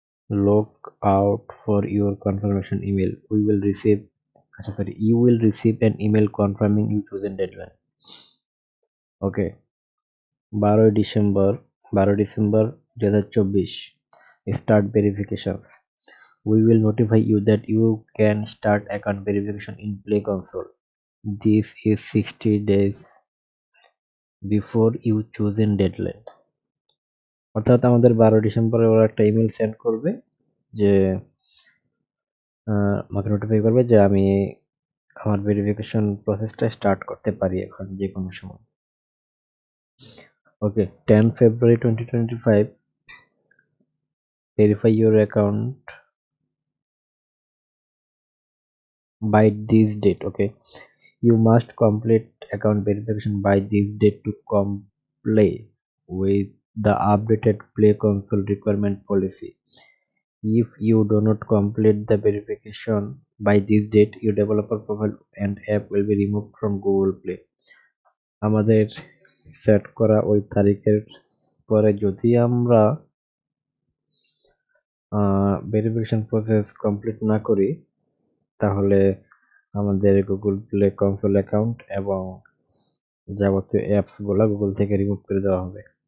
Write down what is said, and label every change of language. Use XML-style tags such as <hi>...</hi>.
<en>Look out for your confirmation email. We will receive, আচ্ছা sorry, you will receive an email confirming you chosen deadline. Okay, 12 December, 12 December 2024, start verifications. We will notify you that you can start account verification in Play Console. This is 60 days before you chosen deadline.</en> <bn>অর্থাৎ আমাদের 12 ডিসেম্বরে ওরা একটা email send করবে যে আমাকে notify করবে যে আমি আমার ভেরিফিকেশন প্রসেসটা স্টার্ট করতে পারি এখন যে কোনো সময়।</bn> <en>Okay, 10 February 2025, verify your account by this date. Okay, you must complete account verification by this date to comply with the updated Play Console requirement policy. If you do not complete the verification by this date, your developer profile and app will be removed from Google Play.</en> <bn>আমাদের set করা ওই তারিখের পরে যদি আমরা verification process complete না করি, তাহলে আমাদের গুগল প্লে কনসোল অ্যাকাউন্ট এবং যাবতীয় অ্যাপস গুলা গুগল থেকে রিমুভ করে দেওয়া হবে।</bn>